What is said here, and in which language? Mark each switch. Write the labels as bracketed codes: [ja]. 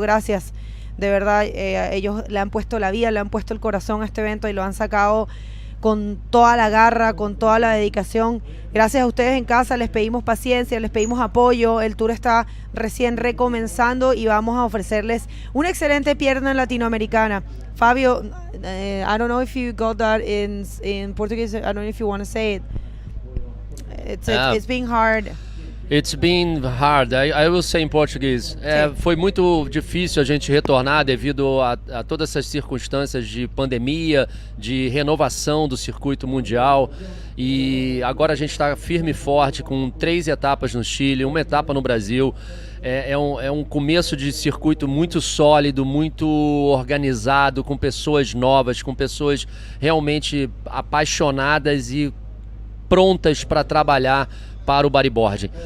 [es] Gracias, de verdad, ellos le han puesto la vida, le han puesto el corazón a este evento y lo han sacado con toda la garra, con toda la dedicación. Gracias a ustedes en casa, les pedimos paciencia, les pedimos apoyo. El tour está recién recomenzando y vamos a ofrecerles una excelente pierna latinoamericana. [en] Fabio, I don't know if you got that in Portuguese. I don't know if you want to say it. It's been hard. It's been hard. I will say in Portuguese. [pt] Foi muito difícil a gente retornar devido a todas essas circunstâncias de pandemia, de renovação do circuito mundial. E agora a gente está firme e forte com 3 etapas no Chile, 1 etapa no Brasil. É um começo de circuito muito sólido, muito organizado, com pessoas novas, com pessoas realmente apaixonadas e prontas para trabalhar para o bodyboarding.